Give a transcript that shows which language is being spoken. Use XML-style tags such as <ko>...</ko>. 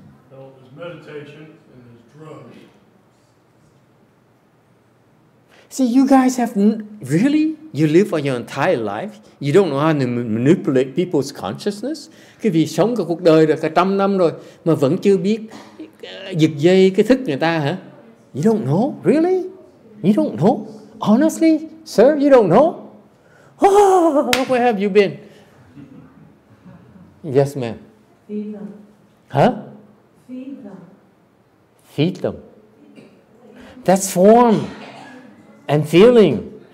<en>So there's meditation and there's drugs. See, you guys have really, you live for your entire life. You don't know how to manipulate people's consciousness.</en> <vi>Cái vì sống cả cuộc đời rồi, cả 100 năm rồi mà vẫn chưa biết giật dây cái thức người ta hả?</vi> <en>You don't know, really? You don't know? Honestly, sir, you don't know? Oh, where have you been? Yes, ma'am. Feed them. Huh? Feed them. Feed them. That's form and feeling.</en>